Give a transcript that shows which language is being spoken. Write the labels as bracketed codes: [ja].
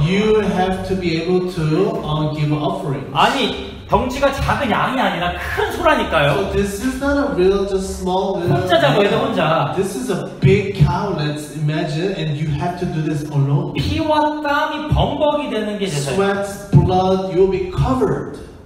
[en] you have to be able to give an offering. [ko] 아니 덩치가 작은 양이 아니라 큰 소라니까요. [en] So this is not a real, just small little. [ko] 혼자 잡아야 돼 혼자. [en] This is a big cow. Let's imagine, and you have to do this alone. [ko] 피와 땀이 범벅이 되는 게 제사예요. [en] Sweat, blood, you'll be covered.